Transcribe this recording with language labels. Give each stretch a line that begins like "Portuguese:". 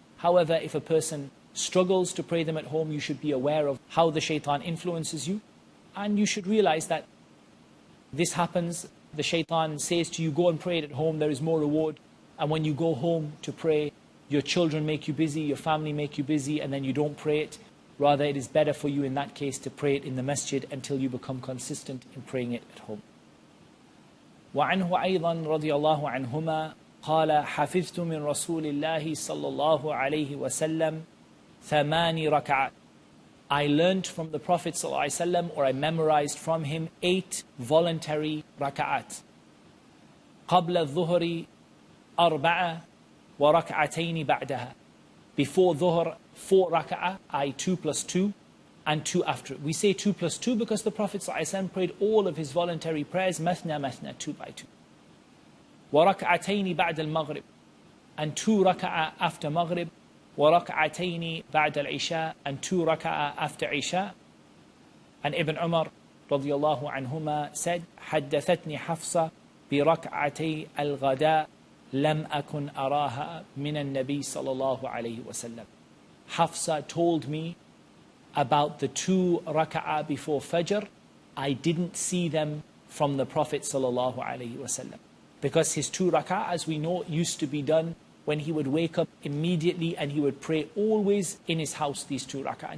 English: However, if a person struggles to pray them at home, you should be aware of how the shaitan influences you, and you should realize that this happens. The shaitan says to you, go and pray it at home, there is more reward. And when you go home to pray, your children make you busy, your family make you busy, and then you don't pray it. Rather, it is better for you in that case to pray it in the masjid until you become consistent in praying it at home.
Arabic: وعنه أيضا رضي الله عنهما قال حفظت من رسول الله صلى الله عليه وسلم 8 ركعات.
English: I learned from the Prophet صلى الله عليه وسلم, or I memorized from him 8 voluntary raka'at.
Arabic: قبل الظهر 4 وركعتين بعدها.
English: Before Dhuhr, 4 raka'ah, i.e. 2 plus 2, and 2 after it. We say 2 plus 2 because the Prophet ﷺ prayed all of his voluntary prayers, mathna, mathna, 2 by 2.
Arabic: وَرَكْعَتَيْنِ بَعْدَ الْمَغْرِبِ,
English: and 2 raka'ah after Maghrib,
Arabic: وَرَكْعَتَيْنِ بَعْدَ الْعِشَاءِ,
English: and 2 raka'ah after Isha. And Ibn Umar radiyallahu anhuma said,
Arabic: حَدَّثَتْنِ حَفْصَةٌ بِرَكْعَتَيْ الْغَدَاءِ لَمْ أَكُنْ أَرَاهَا مِنَ النَّبِي صلى الله عليه وسلم.
English: Hafsa told me about the 2 raka'ah before Fajr. I didn't see them from the Prophet sallallahu alaihi wasallam. Because his 2 raka'ah, as we know, used to be done when he would wake up immediately, and he would pray always in his house, these 2 raka'ah.